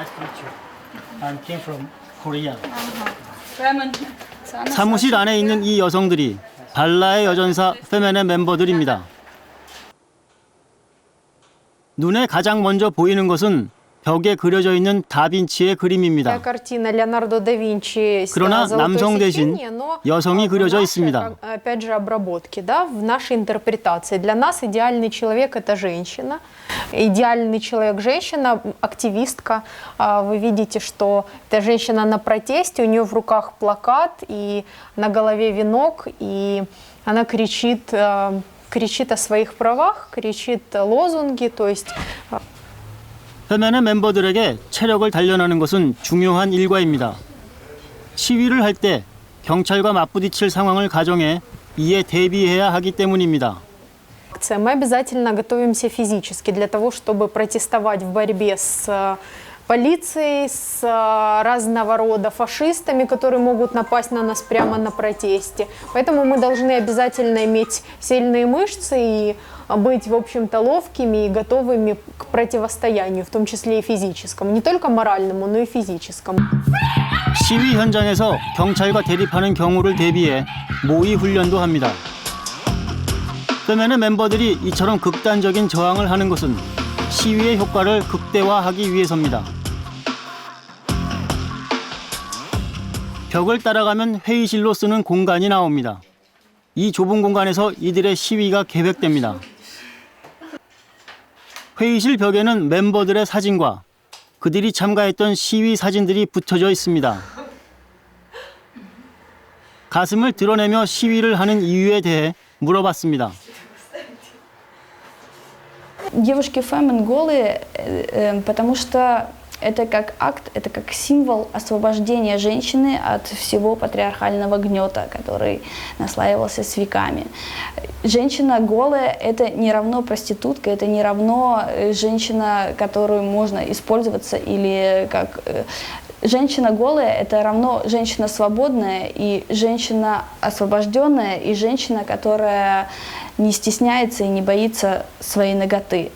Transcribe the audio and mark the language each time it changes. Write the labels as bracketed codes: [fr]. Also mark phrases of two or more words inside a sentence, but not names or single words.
[ko] 사무실 안에 있는 이 여성들이 발라의 여전사 페멘의 멤버들입니다. 눈에 가장 먼저 보이는 것은 벽에 그려져 있는 다빈치의 그림입니다. 그러나 남성 대신 여성이 그려져 있습니다. [ru] В нашей интерпретации для нас идеальный человек это женщина. Идеальный человек женщина, активистка. Вы видите, что эта женщина на протесте, у нее в руках плакат и на голове венок, и она кричит о своих правах, кричит лозунги, то есть [ko] 페멘의 멤버들에게 체력을 단련하는 것은 중요한 일과입니다. 시위를 할 때 경찰과 맞부딪힐 상황을 가정해 이에 대비해야 하기 때문입니다. [ru] Мы обязательно готовимся физически для того, чтобы протестовать в борьбе с полицией, с разного рода фашистами, которые могут напасть на нас прямо на протесте. Поэтому мы должны обязательно иметь сильные мышцы и быть, в общем-то, ловкими и готовыми к противостоянию, в том числе и физическому. Не только моральному, но и физическому. [ko] 시위 현장에서 경찰과 대립하는 경우를 대비해 모의 훈련도 합니다. 페멘의 멤버들이 이처럼 극단적인 저항을 하는 것은 시위의 효과를 극대화하기 위해서입니다. 벽을 따라가면 회의실로 쓰는 공간이 나옵니다. 이 좁은 공간에서 이들의 시위가 계획됩니다. 회의실 벽에는 멤버들의 사진과 그들이 참가했던 시위 사진들이 붙여져 있습니다. 가슴을 드러내며 시위를 하는 이유에 대해 물어봤습니다. [ru] Девушки фемен голые, потому что это как акт, это как символ освобождения женщины от всего патриархального гнета, который наслаивался с веками. Женщина голая – это не равно проститутка, это не равно женщина, которую можно использоваться, или как… Женщина голая – это равно женщина свободная, и женщина освобожденная, и женщина, которая не стесняется и не боится своей наготы.